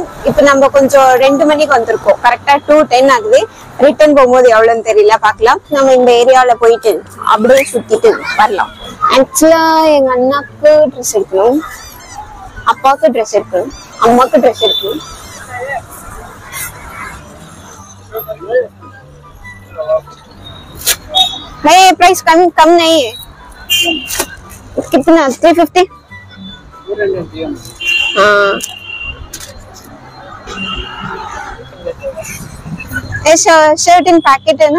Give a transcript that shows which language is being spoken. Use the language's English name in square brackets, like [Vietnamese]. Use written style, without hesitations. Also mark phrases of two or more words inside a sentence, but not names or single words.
[Tamil] இப்போ நம்ம கொஞ்சம் 2 மணிக்கு வந்திருக்கோம், கரெக்டா 2:10 ஆகுது. ரிட்டர்ன் போகும்போது எவ்வளோன்னு தெரியல, பார்க்கலாம். நம்ம இந்த ஏரியாவில போயிட்டு அப்படியே சுத்திட்டு வரலாம். ஆக்சுவலா எங்க அண்ணாக்கு ட்ரெஸ் எடுக்கணும், அப்பாவுக்கு ட்ரெஸ் எடுக்கணும், அம்மாவுக்கு ட்ரெஸ் எடுக்கணும். [Hindi] नहीं प्राइस कम नहीं है. कितना 350? हाँ ऐसा [English] shirt in packet [Hindi] है ना?